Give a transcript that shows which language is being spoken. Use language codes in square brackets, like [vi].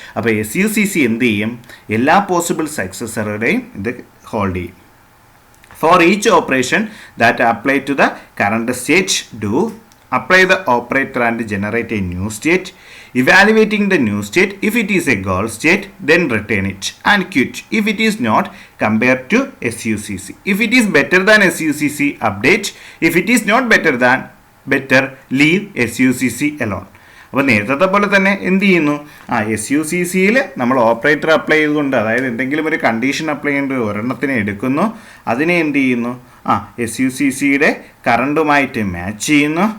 [ml] അപ്പോൾ SUCC എന്ത് ചെയ്യും? എല്ലാ പോസിബിൾ സക്സസറുടെയും ഇത് ഹോൾഡ് ചെയ്യും. [en] For each operation that apply to the current state, do apply the operator and generate a new state. Evaluating the new state, if it is a goal state, then retain it and quit. If it is not, compare to SUCC. If it is better than SUCC, update. If it is not better than, better leave SUCC alone. [ml] അപ്പോൾ നേരത്തെ പോലെ തന്നെ എന്ത് ചെയ്യുന്നു, SUCCയിൽ നമ്മൾ operator apply ചെയ്തുകൊണ്ട്, അതായത് എന്തെങ്കിലും ഒരു കണ്ടീഷൻ അപ്ലൈ ചെയ്യേണ്ട ഒരെണ്ണത്തിനെ എടുക്കുന്നു, അതിനെ എന്ത് ചെയ്യുന്നു, SUCCയുടെ കറണ്ടുമായിട്ട് മാച്ച് ചെയ്യുന്നു.